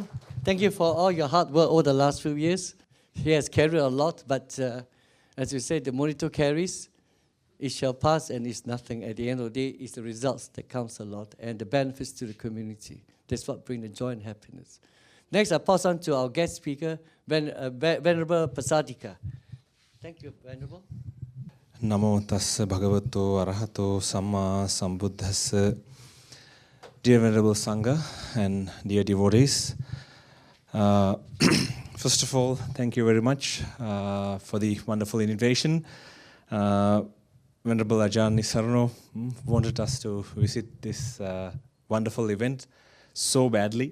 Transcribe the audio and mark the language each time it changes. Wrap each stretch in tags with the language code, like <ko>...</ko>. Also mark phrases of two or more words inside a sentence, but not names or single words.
<en>Thank you for all your hard work over the last few years. He has carried a lot, but as you said, the Mudito carries. It shall pass and it's nothing. At the end of the day, it's the results that counts a lot and the benefits to the community. That's what brings the joy and happiness. Next, I pass on to our guest speaker, Venerable Pasadika. Thank you, Venerable.</en> <pi>Namo tassa bhagavato arahato samma sambuddhassa.</pi> <en>Dear Venerable Sangha and dear devotees, first of all, thank you very much for the wonderful invitation. Venerable Ajahn Nissarano wanted us to visit this wonderful event so badly.</en>